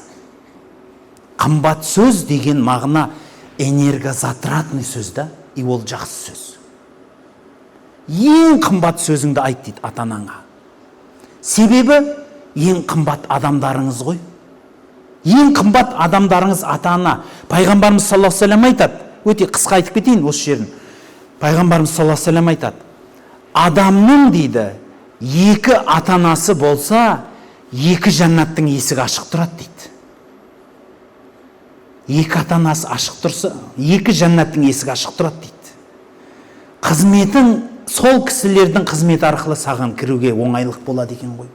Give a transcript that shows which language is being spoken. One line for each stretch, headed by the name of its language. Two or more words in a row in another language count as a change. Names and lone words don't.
Kazakh: Қымбат сөз деген мағына энергозатратный сөз да, и ол жақсы сөз. Ең қымбат сөзіңді айт дейді ата-анаңа. Себебі ең қымбат адамдарыңыз ғой. Ең қымбат адамдарыңыз ата-ана. Пайғамбарымыз
Arabic: صلى الله عليه وسلم
Kazakh: айтады, өте қысқа айтып кетейін осы жерін. Пайғамбарымыз
Arabic: صلى الله عليه وسلم
Kazakh: айтады, адамның дейді, екі ата-анасы болса, екі жәннаттың есігі ашық тұрады дейді. Екі ата-анасы ашық тұрса, екі жәннаттың есігі ашық тұрады дейді. Қызметің, сол кісілердің қызметі арқылы саған кіруге оңайлық болады екен ғой.